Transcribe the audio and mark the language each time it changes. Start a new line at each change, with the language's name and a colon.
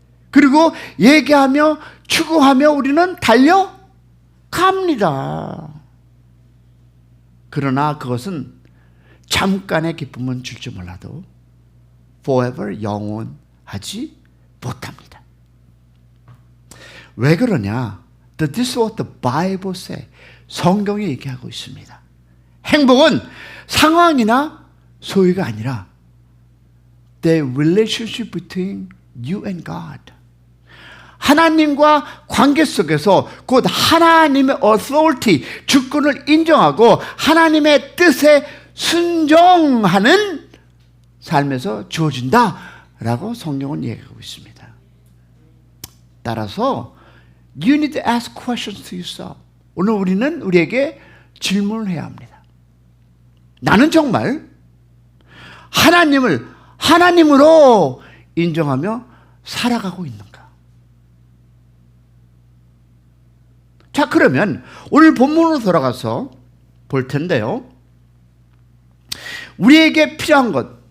Korean: 그리고 얘기하며 추구하며 우리는 달려갑니다. 그러나 그것은 잠깐의 기쁨은 줄지 몰라도
English: forever
Korean: 영원하지 못합니다. 왜 그러냐?
English: This is what the Bible says.
Korean: 성경이 얘기하고 있습니다. 행복은 상황이나 소유가 아니라
English: the relationship between you and God.
Korean: 하나님과 관계 속에서 곧 하나님의 authority, 주권을 인정하고 하나님의 뜻에 순종하는 삶에서 주어진다라고 성경은 얘기하고 있습니다. 따라서
English: you need to ask questions to yourself.
Korean: 오늘 우리는 우리에게 질문을 해야 합니다. 나는 정말 하나님을 하나님으로 인정하며 살아가고 있는가? 자, 그러면 오늘 본문으로 돌아가서 볼 텐데요. 우리에게 필요한 것,